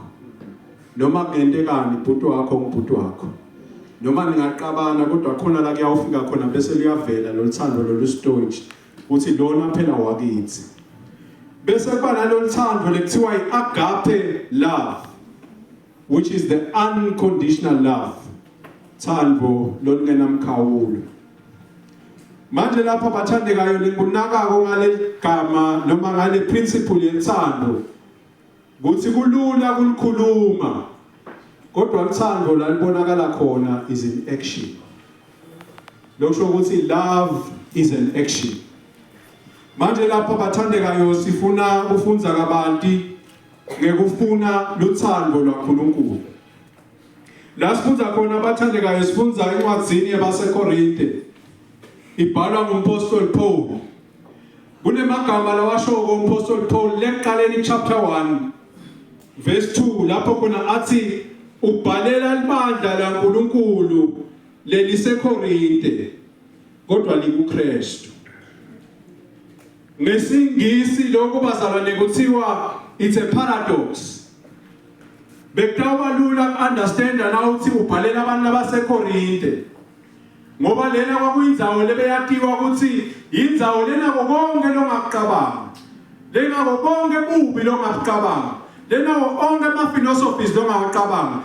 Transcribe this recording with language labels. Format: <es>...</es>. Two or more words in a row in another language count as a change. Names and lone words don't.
<ss>Noma kungentekani ibhuti wakho umbhuti wakho. Noma ningaqabana kodwa khona la kuyawufika khona bese liyavela lo luthando lolu-storge uthi lona phela wakithi. Bese kuba nalo thando lekuthiwa i-agape</ss> <en>love, which is the unconditional love.</en> <ss>Thando lolungenamkhawulo. Manje lapha bathandekayo lingunakako ngale gama noma ngale principle yethando. Kuthi kulula ukulikhuluma. Kodwa uthando la libonakala khona</ss> <en>is in action.</en> <ss>Lokusho ukuthi</ss> <en>love is an action.</en> <ss>Manje lapha bathandekayo sifuna ufunza kabanti ngekufuna luthando lwaNkulunkulu. La sifunza khona bathandekayo sifunza encwadzini yabaseKorinte. Ibhalwa ngumpostoli Paul. Kunemagama lawashoko umpostoli Paul lekuqaleni</ss> <en>chapter 1 verse 2</en> <ss>lapho khona athi ubhalela libandla laNkulunkulu leliseKorinte kodwa likuKristu. Ngesingisi lokho bazalwane kuthiwa</ss> <en>it's a paradox.</en> <ss>Bekutawa lula ku-understand na uthi ubhalela abantu abaseKorinte. Ngoba lena kwakuyindzawo lebeyatiwa ukuthi indzawo lena konke longakucabanga. Lena konke bubi longakucabanga. Lena onke ama-philosophies longawacabanga.</ss>